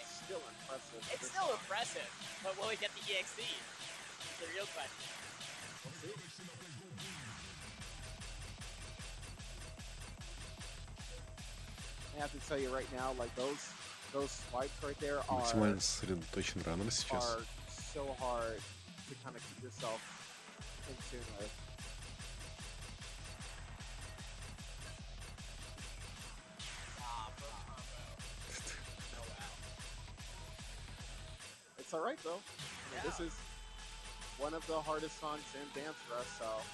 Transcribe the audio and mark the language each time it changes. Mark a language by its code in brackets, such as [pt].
[en] that's still impressive. It's still impressive, but will he get the EXC? It's the real question. We'll see. I have to tell you right now, like those swipes right there are [ru] максимально сосредоточен раннер сейчас. [en] So hard to kind of keep yourself in tune with. It's all right though. I mean, this is one of the hardest songs in Dance Rush, so.